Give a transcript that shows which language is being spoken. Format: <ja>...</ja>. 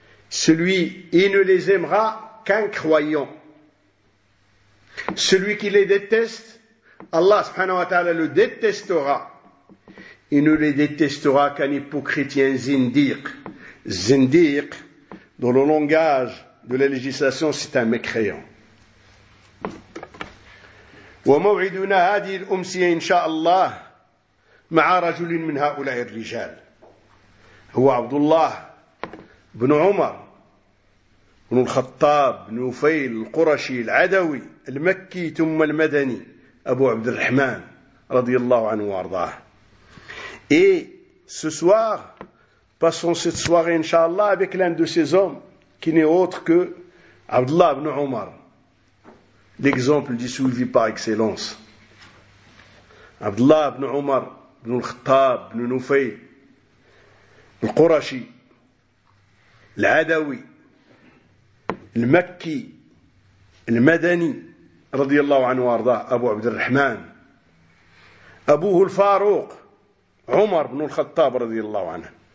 <fr>Celui, il ne les aimera qu'un croyant. Celui qui les déteste, Allah subhanahu wa ta'ala le détestera. Il ne les détestera qu'un hypocrite zindiq. Zindiq, dans le langage de la législation, c'est un mécréant.</fr> <ar>وموعدنا هذه الأمسية إن شاء الله مع رجل من هؤلاء الرجال هو عبد الله بن عمر بن الخطاب بن نفيل القرشي العدوي المكي ثم المدني أبو عبد الرحمن رضي الله عنه وارضاه.</ar> <fr>Et ce soir, passons cette soirée إن شاء الله avec l'un de ces hommes qui n'est autre que Abdullah ibn Omar, l'exemple du suivi par excellence. Abdullah ibn Omar, ibn al-Khattab, ibn Nufayl, al-Qurashi, al-Adawi, al-Makki, al-Madani, radiyallahu anhu arda, Abu Abd al-Rahman, Abuhu al-Farouq, Omar ibn al-Khattab, radiyallahu anhu.</fr>